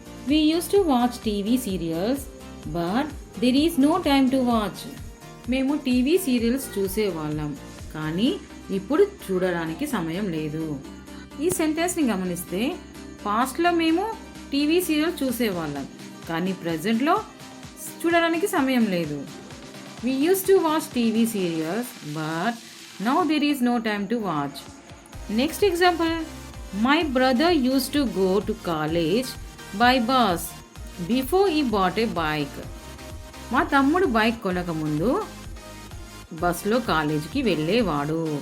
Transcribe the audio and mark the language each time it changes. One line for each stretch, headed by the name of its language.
English: We used to watch TV serials, but there is no time to watch.
Telugu: మేము TV serials చూసేవాళ్ళం, కానీ ఇప్పుడు చూడడానికి సమయం లేదు. ఈ సెంటెన్స్ని గమనిస్తే పాస్ట్లో మేము టీవీ సీరియల్ చూసేవాళ్ళం, కానీ ప్రజెంట్లో చూడడానికి సమయం లేదు.
English: We used to watch TV serials, but now there is no time to watch. Next example, my brother used to go to college by bus before he bought a bike.
Telugu: మా తమ్ముడు bike కొనకముందు బస్లో కాలేజీకి వెళ్ళేవాడు.